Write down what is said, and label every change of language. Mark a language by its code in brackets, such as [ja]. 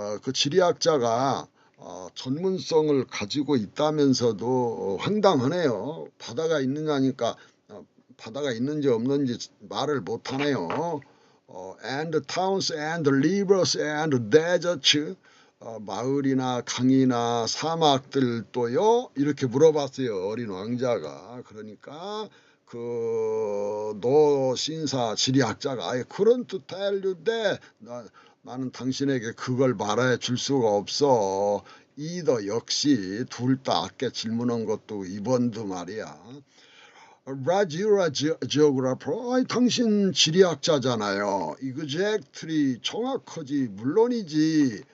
[ko] 그 지리학자가 전문성을 가지고 있다면서도 황당하네요. 바다가 있느냐니까 바다가 있는지 없는지 말을 못하네요. [en] And towns and rivers and deserts. [ko] 마을이나 강이나 사막들도요, 이렇게 물어봤어요. 어린 왕자가. [en] 그러니까 [ko] 노 신사 지리학자가 [en] I couldn't tell you that. [ko] 나는 당신에게 그걸 말해 줄 수가 없어. 이더 역시 둘 다 아까 질문한 것도 이번도 말이야. [en] Rajura geographer. [ko] 당신 지리학자잖아요. [en] Exactly. [ko] 정확하지. 물론이지.